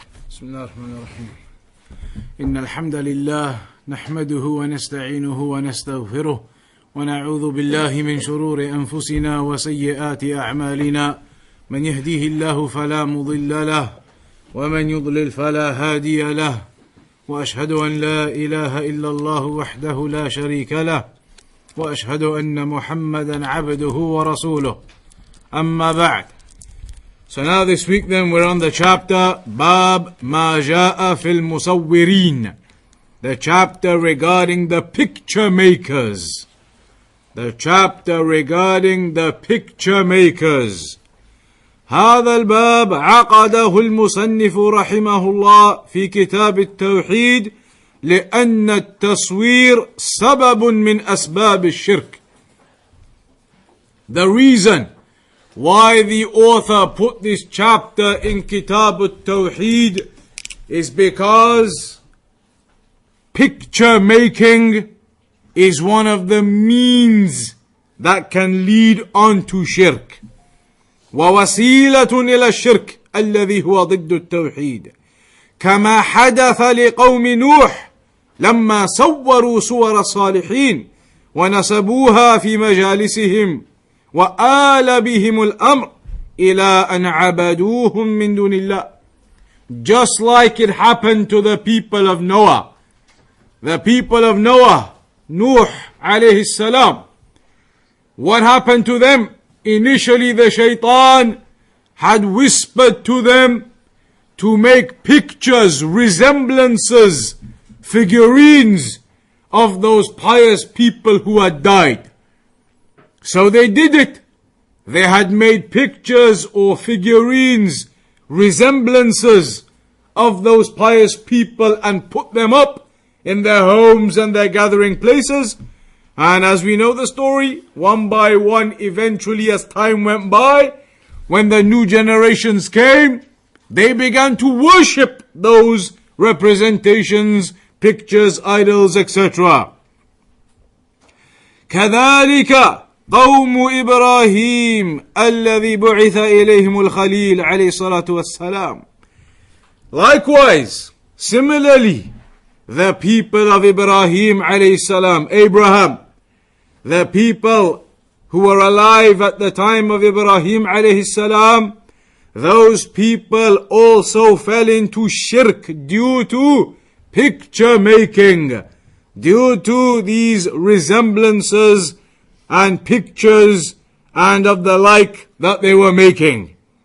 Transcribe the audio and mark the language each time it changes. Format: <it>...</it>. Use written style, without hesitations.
<ar>بسم الله الرحمن الرحيم إن الحمد لله نحمده ونستعينه ونستغفره ونعوذ بالله من شرور أنفسنا وسيئات أعمالنا من يهديه الله فلا مضل له ومن يضلل فلا هادي له وأشهد أن لا إله إلا الله وحده لا شريك له وأشهد أن محمدا عبده ورسوله أما بعد.</ar> <en>So now this week then we're on the chapter Bab Ma Ja'a Fil Musawwirin, the chapter regarding the picture makers. The chapter regarding the picture makers.</en> <ar>هذا الباب عقده المصنف رحمه الله في كتاب التوحيد لأن التصوير سبب من أسباب الشرك.</ar> <en>The reason why the author put this chapter in Kitab al-Tawheed is because picture making is one of the means that can lead on to shirk.</en> <ar>ووسيلة إلى الشرك الذي هو ضد التوحيد كما حدث لقوم نوح لما صوروا صور الصالحين ونسبوها في مجالسهم وآل بهم الأمر إلى أن عبدوهم من دون الله.</ar> <en>Just like it happened to the people of Noah. The people of Noah, Nuh alayhi salam. What happened to them? Initially the shaitan had whispered to them to make pictures, resemblances, figurines of those pious people who had died. So they did it. They had made pictures or figurines, resemblances of those pious people and put them up in their homes and their gathering places. And as we know the story, one by one, eventually as time went by, when the new generations came, they began to worship those representations, pictures, idols, etc.</en> <ar>كذلك قوم إبراهيم الذي بعث إليهم الخليل عليه الصلاة والسلام.</ar> <en>Likewise, similarly, the people of Ibrahim alayhi salam, Abraham, the people who were alive at the time of Ibrahim alayhi salam, those people also fell into shirk due to picture making, due to these resemblances and pictures and of the like that they were making.</en>